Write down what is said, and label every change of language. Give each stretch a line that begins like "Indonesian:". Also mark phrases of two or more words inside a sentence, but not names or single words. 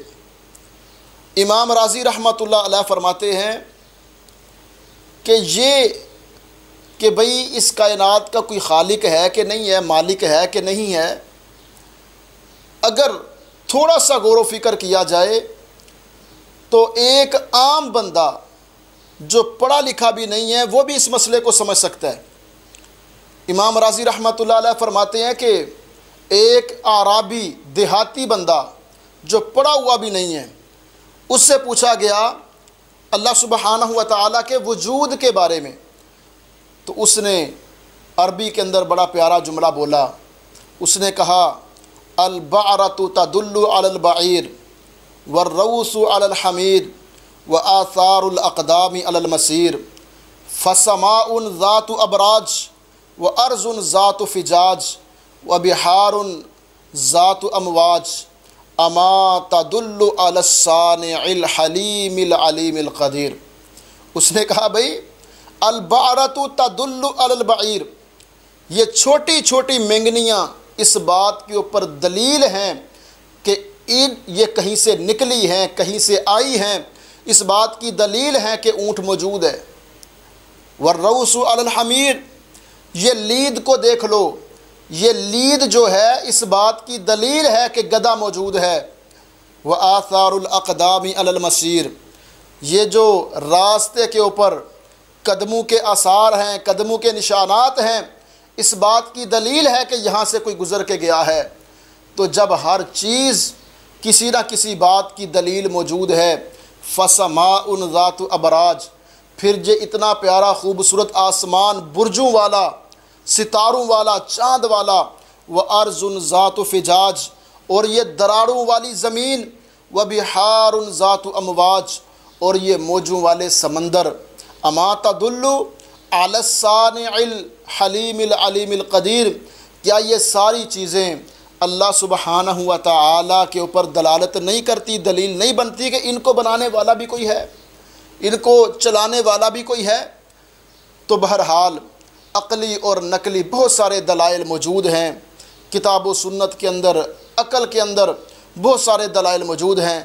Hindi: इमाम राज़ी
Arabic: رحمة الله عليه
Hindi: फरमाते हैं कि भाई इस कायनात का कोई खालिक है कि नहीं है, मालिक है कि नहीं है, अगर थोड़ा सा गौर व फिक्र किया जाए तो एक आम बंदा जो पढ़ा लिखा भी नहीं है वो भी इस मसले को समझ सकता है। इमाम राज़ी
Arabic: رحمة الله عليه
Hindi: फरमाते हैं कि एक आराबी, देहाती बंदा जो पढ़ा हुआ भी नहीं है, उससे पूछा गया
Arabic: الله سبحانه وتعالى
Hindi: के वजूद के बारे में, तो उसने अरबी के अंदर बड़ा प्यारा जुमला बोला। उसने कहा,
Arabic: البعرة تدل على البعير والروث على الحمير وآثار الأقدام على المسير فسماء ذات أبراج وأرض ذات فجاج وبحار ذات أمواج أما تدل على الصانع الحليم العليم القدير.
Hindi: उसने कहा, भाई
Arabic: البعرة تدل على البعير,
Hindi: ये छोटी छोटी मेंगनियाँ इस बात के ऊपर दलील हैं कि ये कहीं से निकली हैं, कहीं से आई हैं, इस बात की दलील है कि ऊँट मौजूद है।
Arabic: والروث على الحمير,
Hindi: ये लीद को देख लो, ये लीद जो है इस बात की दलील है कि गधा मौजूद है।
Arabic: وآثار الأقدام على المسير,
Hindi: ये जो रास्ते के ऊपर कदमों के आसार हैं, कदमों के निशानात हैं, इस बात की दलील है कि यहाँ से कोई गुज़र के गया है। तो जब हर चीज़ किसी न किसी बात की दलील मौजूद है,
Arabic: فسماء ذات أبراج,
Hindi: फिर जे इतना प्यारा खूबसूरत आसमान, बुर्जों वाला, सितारों वाला, चाँद वाला,
Arabic: وأرض ذات فجاج,
Hindi: और ये दरारों वाली ज़मीन,
Arabic: وبحار ذات أمواج,
Hindi: और ये मौजों वाले समंदर।
Arabic: أما تدل على الصانع الحليم العليم القدير,
Hindi: क्या ये सारी चीज़ें
Arabic: الله سبحانه وتعالى
Hindi: के ऊपर दलालत नहीं करती, दलील नहीं बनती कि इनको बनाने वाला भी कोई है, इनको चलाने वाला भी कोई है? तो बहरहाल अक़ली और नकली बहुत सारे दलाइल मौजूद हैं। किताब व सुन्नत के अंदर, अक़ल के अंदर बहुत सारे दलाइल मौजूद हैं।